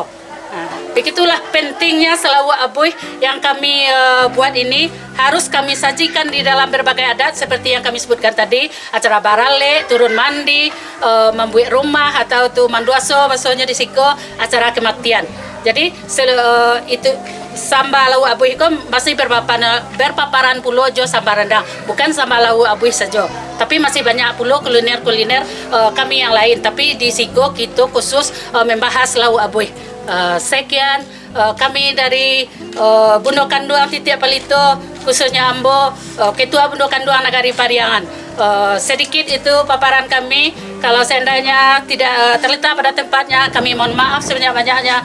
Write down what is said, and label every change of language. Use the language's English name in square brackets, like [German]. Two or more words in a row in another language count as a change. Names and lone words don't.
[Indonesian] Begitulah pentingnya Selawu Abuih yang kami buat ini, harus kami sajikan di dalam berbagai adat seperti yang kami sebutkan tadi, acara barale, turun mandi, membuat rumah, atau tu manduaso, maksudnya di siko, acara kematian. Jadi itu samba Lawu Abuih itu masih berpaparan pulau jo samba rendang, bukan samba Lawu Abuih saja. Tapi masih banyak pulau kuliner kami yang lain. Tapi di siko kita khusus membahas Lawu Abuih. Sekian kami dari Bundo Kanduang Titiak Palito, khususnya Ambo, Ketua Bundo Kanduang Nagari Pariangan. Sedikit itu paparan kami. Kalau seandainya tidak terletak pada tempatnya, kami mohon maaf sebanyak-banyaknya.